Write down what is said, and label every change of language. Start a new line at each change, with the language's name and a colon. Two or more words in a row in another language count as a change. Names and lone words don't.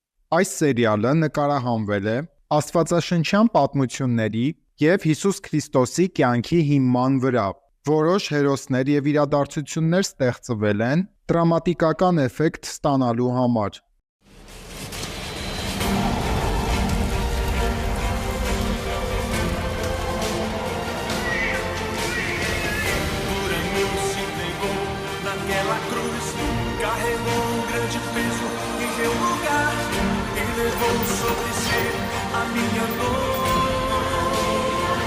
Armenian: Այս սերիալը նկարահանվել է աստվածաշնչյան պատմությունների և Հիսուս Քրիստոսի կյանքի հիման վրա։ Որոշ հերոսներ և իրադարձություններ ստեղծվել են դրամատիկական էֆեկտ ստանալու համար։
Portuguese: Naquela cruz, carregou grande peso em meu lugar e levou sobre si a minha dor.